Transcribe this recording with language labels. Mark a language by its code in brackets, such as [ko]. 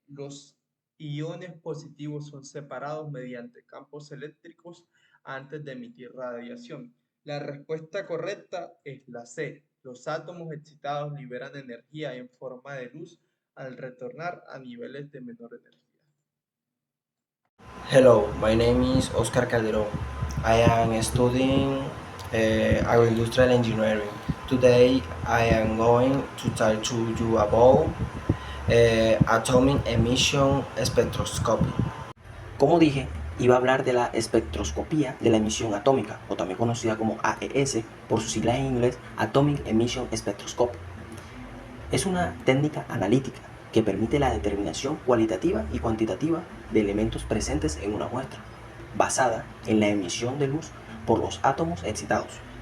[es] Los iones positivos son separados mediante campos eléctricos antes de emitir radiación. La respuesta correcta es la C. Los átomos excitados liberan energía en forma de luz al retornar a niveles de menor energía. [en] Hello, my name is Oscar Calderón. I am studying agroindustrial engineering. Today I am going to talk to you about atomic emission spectroscopy. [es] Como dije, iba a hablar de la espectroscopía de la emisión atómica, o también conocida como AES, por sus siglas en inglés, Atomic Emission Spectroscopy. Es una técnica analítica que permite la determinación cualitativa y cuantitativa de elementos presentes en una muestra, basada en la emisión de luz por los átomos excitados.